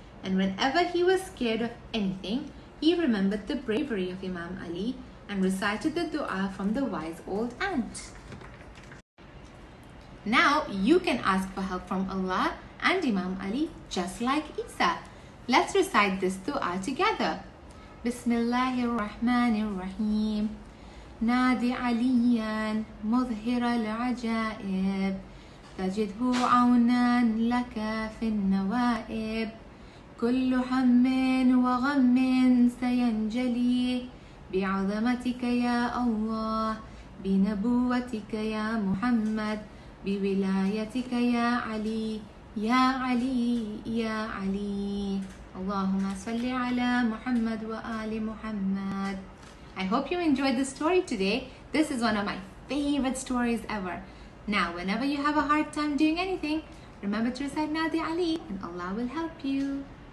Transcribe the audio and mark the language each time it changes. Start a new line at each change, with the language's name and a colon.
English: And whenever he was scared of anything, he remembered the bravery of Imam Ali and recited the dua from the wise old ant. Now you can ask for help from Allah and Imam Ali just like Isa. Let's recite this dua together.
Arabic: Bismillahir Rahmanir Rahim. نادي عليا مظهر العجائب تجده عونا لك في النوائب كل هم وغم سينجلي بعظمتك يا الله بنبوتك يا محمد بولايتك يا علي يا علي يا علي اللهم صل على محمد وآل محمد.
English: I hope you enjoyed the story today. This is one of my favorite stories ever. Now, whenever you have a hard time doing anything, remember to recite Nadi Ali and Allah will help you.